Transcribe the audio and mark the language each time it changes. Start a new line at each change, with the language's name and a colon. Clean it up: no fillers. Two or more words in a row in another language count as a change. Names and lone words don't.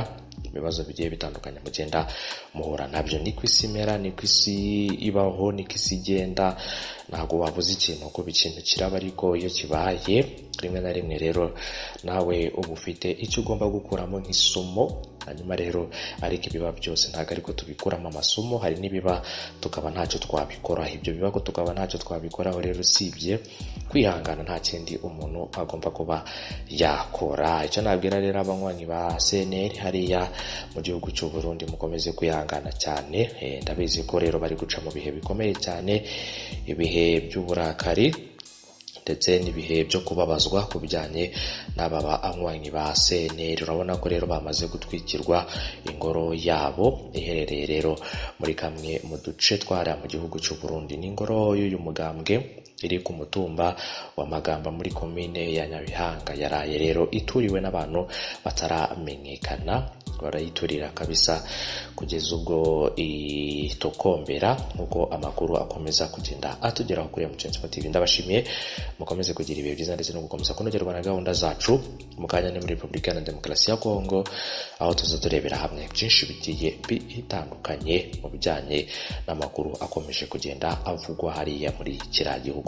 Kinyarwanda: Ibibazo bigiye bitandukanye mugenda muhura nabyo, ni kwisi imera, ni kwisi ibaho, ni kwisi igenda, ntago wabuze ikintu kuko ikintu kiraba, ariko iyo kibaye rimwe na rimwe rero nawe uba ufite icyo ugomba gukuramo nk'isomo. Hanyuma rero ariko ibiba byose ntago ariko tubikuramo amasomo, hari n'ibiba tukaba ntacyo twabikoraho. Ibyo biba ko tukaba ntacyo twabikoraho rero usibye kwihangana, nta kindi umuntu agomba kuba yakora. Icyo nabwira rero abanywanyi ba CNL hariya mu gihugu cy'u Burundi, mukomeze kwihangana cyane. Ndabizi ko rero bari guca mu bihe bikomeye cyane, ibihe by'uburakari ndetse n'ibihe byo kubabazwa ku bijyanye n'ababa anywanyi ba CNL. Urabona ko rero bamaze gutwikirwa ingoro yabo iherereye rero muri kamwe mu duce twara mu gihugu cy'u Burundi. N'ingoro y'uyu mugambwe iri ku mutumba wa Magamba muri komine ya Nyabihanga yaraye rero ituriwe n'abantu bataramenyekana, barayiturira kabisa kugeza ubwo iratokombera, nkuko amakuru akomeza kugenda atugeraho kuri yatwitswe TV. Ndabashimiye, mukomeze kugira ibihe byiza ndetse no gukomeza kunogerwa na gahunda zacu. Mukanya ni muri Republika ya Demokarasi ya Kongo, aho tuzoturebera hamwe byinshi bigiye bitandukanye mu bijyanye n'amakuru akomeje kugenda avugwa hariya muri kiriya gihugu.